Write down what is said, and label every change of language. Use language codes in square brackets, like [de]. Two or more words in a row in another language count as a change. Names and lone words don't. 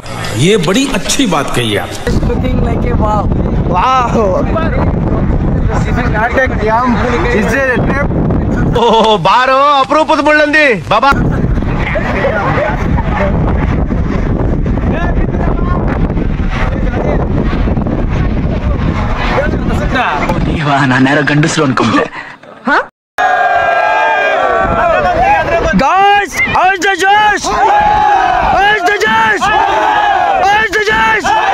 [hi] ये बड़ी अच्छी बात कही आप [en] looking like a wow [kn] ಓ ಬಾರೋ ಅಪರೂಪದ ಮುಳ್ಳಂದಿ ಬಾಬಾ ನಾನ್ಯಾರೋ ಗಂಡಸರು ಅನ್ಕೊಂಡೆ [en] Guys, how's the Josh? How's the Josh? How's the Josh?